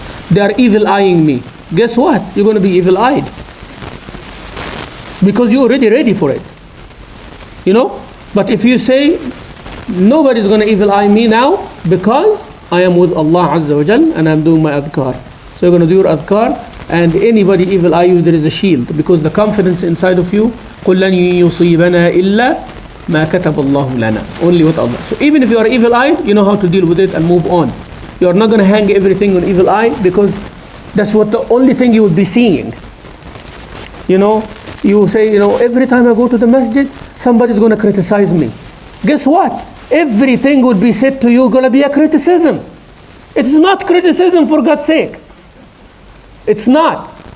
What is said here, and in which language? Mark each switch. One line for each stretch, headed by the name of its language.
English: They are evil-eyeing me. Guess what? You're going to be evil-eyed. Because you're already ready for it. You know? But if you say, nobody's going to evil-eye me now because I am with Allah Azza wa Jal and I'm doing my adhkar. So you're going to do your adhkar, and anybody evil-eye you, there is a shield. Because the confidence inside of you,
Arabic: قُلْ لَنْ يُصِيبَنَا إِلَّا مَا كَتَبَ اللَّهُ لَنَا.
English: Only with Allah. So even if you are evil-eyed, you know how to deal with it and move on. You are not going to hang everything on evil eye, because that's what the only thing you would be seeing. You know, you say, every time I go to the masjid, somebody's going to criticize me. Guess what? Everything would be said to you going to be a criticism. It's not criticism, for God's sake. It's not.